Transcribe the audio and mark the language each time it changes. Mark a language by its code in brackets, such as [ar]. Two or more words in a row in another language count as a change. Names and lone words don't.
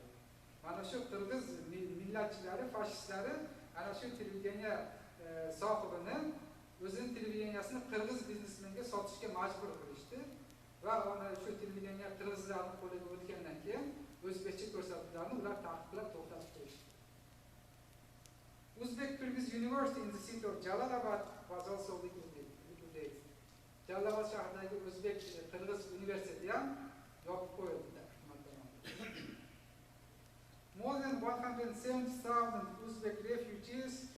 [uz] Mana shu qirg'iz millatchilari, fashistlari ana shu televideniya sohibini o'zining televideniyasini qirg'iz biznesmenga sotishga majbur qilishdi va ana shu televideniya qirg'izlarning qo'liga o'tgandan keyin o'zbekcha ko'rsatuvlarni ular taqiqlab to'xtatib qo'yishdi. [en] Uzbek Kyrgyz University in the city of Jalalabad was also liquidated. [uz] Jalalabad shahridagi O'zbek Qirg'iz universiteti ham yopib qo'yildi. [en] More than 170,000 Uzbek refugees